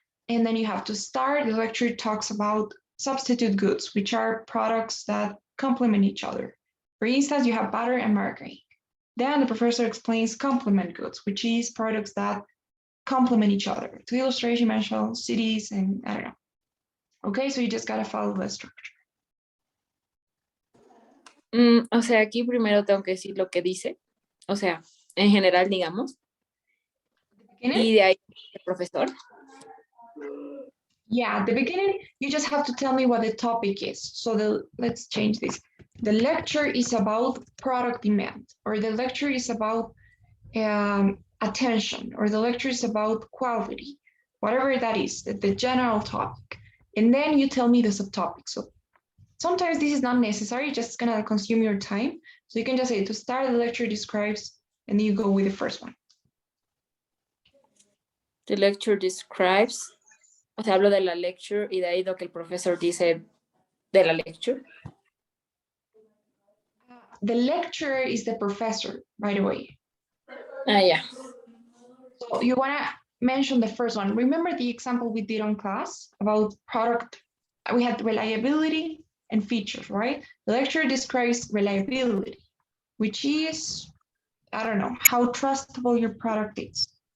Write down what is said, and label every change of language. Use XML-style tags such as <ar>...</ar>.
<en>And then you have to start. The lecture talks about substitute goods, which are products that complement each other. For instance, you have butter and margarine. Then the professor explains complement goods, which is products that complement each other. To illustrate, you mentioned cities and I don't know. Okay, so you just gotta follow the structure.</en> <es>O sea, aquí primero tengo que decir lo que dice, o sea, en general, digamos, y de ahí el profesor.</es> <en>Yeah, at the beginning, you just have to tell me what the topic is. So let's change this. The lecture is about product demand, or the lecture is about attention, or the lecture is about quality, whatever that is, the general topic. And then you tell me the subtopic. So sometimes this is not necessary, just gonna consume your time. So you can just say to start the lecture describes, and then you go with the first one. The lecture describes,</en> <es>o sea, hablo de la lecture y de ahí lo que el profesor dice de la lecture.</es> <en>The lecturer is the professor, by the way. Yeah. So you wanna mention the first one. Remember the example we did on class about product? We had reliability and features, right? The lecture describes reliability, which is, I don't know, how trustable your product is.</en>